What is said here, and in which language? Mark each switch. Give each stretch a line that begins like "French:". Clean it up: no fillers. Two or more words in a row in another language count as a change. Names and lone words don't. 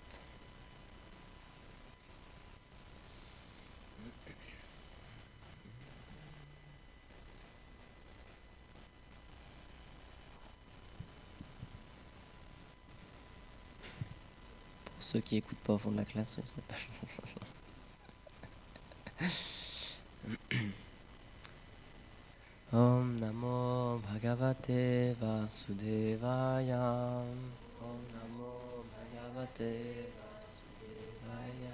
French: Pour ceux qui n'écoutent pas au fond de la classe,
Sanskrit: ॐ नमो भगवते वासुदेवाय. ॐ नमो भगवते वासुदेवाय.